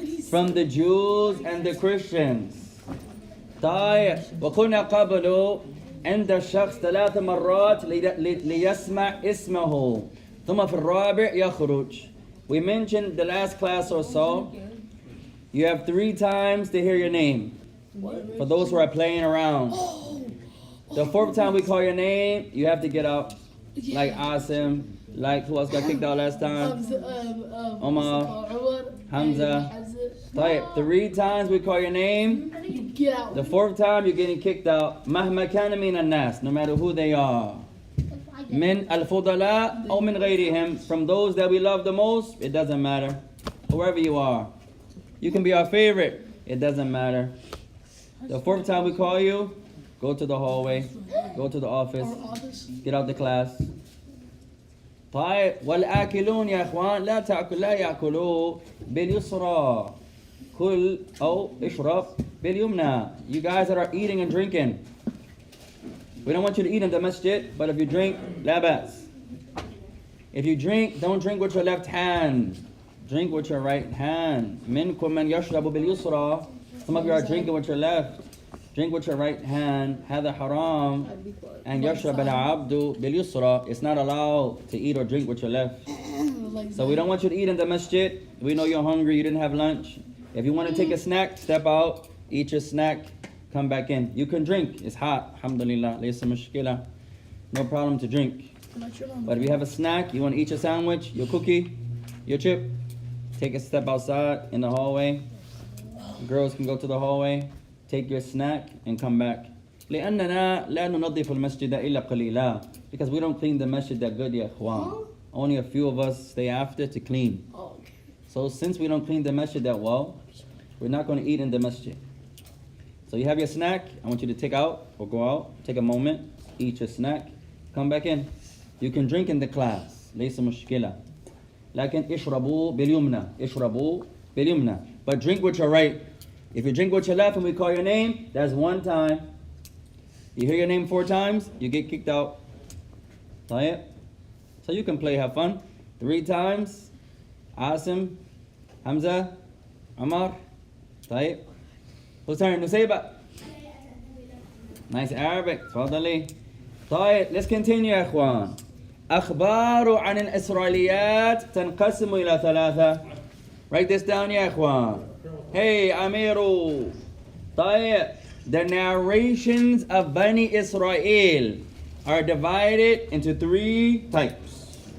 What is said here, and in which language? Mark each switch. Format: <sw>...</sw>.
<en>From the Jews and the Christians.</en> <ar>طيب وقلنا قبل عند الشخص 3 مرات ليسمع اسمه ثم في الرابع يخرج.</ar> <en>We mentioned the last class or so, you have 3 times to hear your name. For those who are playing around. The fourth time we call your name, you have to get out. Like Asim, like who else got kicked out last time? Omar, Hamza. Right, 3 times we call your name. Get out. The 4th time you're getting kicked out.</en> <ar>مهما كان من الناس,</ar> <en>no matter who they are.</en> <ar>من الفضلاء أو من غيرهم,</ar> <en>from those that we love the most, it doesn't matter. Whoever you are, you can be our favorite. It doesn't matter. The 4th time we call you, go to the hallway, go to the office, get out the class.</en> <ar>طيب والآكلون يا إخوان لا يأكلوا باليسرى. كل أو اشرب باليمنى.</ar> <en>You guys that are eating and drinking, we don't want you to eat in the masjid, but if you drink,</en> <ar>لا بأس.</ar> <en>If you drink, don't drink with your left hand. Drink with your right hand.</en> <ar>منكم من يشرب باليسرى.</ar> <en>Some of you are drinking with your left. Drink with your right hand.</en> <ar>هذا حرام. And يشرب العبد باليسرى.</ar> <en>It's not allowed to eat or drink with your left. So we don't want you to eat in the masjid. We know you're hungry, you didn't have lunch. If you want to take a snack, step out, eat your snack, come back in. You can drink. It's hot. Alhamdulillah.</en> <ar>ليس مشكلة.</ar> <en>No problem to drink. But if you have a snack, you want to eat your sandwich, your cookie, your chip, take a step outside in the hallway. Girls can go to the hallway, take your snack, and come back.</en> <ar>لأننا لا ننظف المسجد إلا قليلا.</ar> <en>Because we don't clean the masjid that good, ya ikhwan. Only a few of us stay after to clean. So since we don't clean the masjid that well, we're not going to eat in the masjid. So you have your snack. I want you to take out or go out, take a moment, eat your snack, come back in. You can drink in the class.</en> <ar>ليس مشكلة. لكن اشربوا باليمنى. اشربوا باليمنى.</ar> <en>But drink with your right. If you drink with your left and we call your name, that's 1 time. You hear your name 4 times, you get kicked out. طيب. So you can play, have fun. 3 times. Asim, Hamza, Amar. طيب. Whose turn? Nusayba. Nice Arabic. تفضلي. طيب. Let's continue يا اخوان.</en> <ar>أخبار عن الإسرائيليات تنقسم إلى 3.</ar> <en>Write this down يا اخوان. Hey Amiru. طيب. The narrations of Bani Israel are divided into 3 types.</en>